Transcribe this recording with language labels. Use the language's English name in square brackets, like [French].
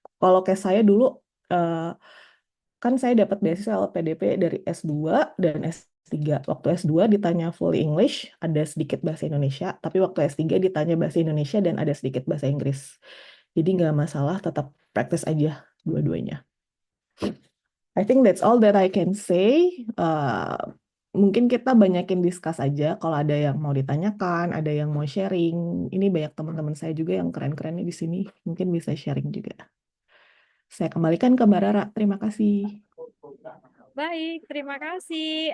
[Indonesian] Kalau kayak saya dulu, kan saya dapat beasiswa LPDP dari S2 dan S3. Waktu S2 ditanya full English, ada sedikit bahasa Indonesia, tapi waktu S3 ditanya bahasa Indonesia dan ada sedikit bahasa Inggris. Jadi nggak masalah, tetap practice aja dua-duanya. [English] I think that's all that I can say. [Indonesian] Mungkin kita banyakin discuss aja kalau ada yang mau ditanyakan, ada yang mau sharing. Ini banyak teman-teman saya juga yang keren-kerennya di sini. Mungkin bisa sharing juga. Saya kembalikan ke Mbak Rara. Terima kasih. Baik, terima kasih.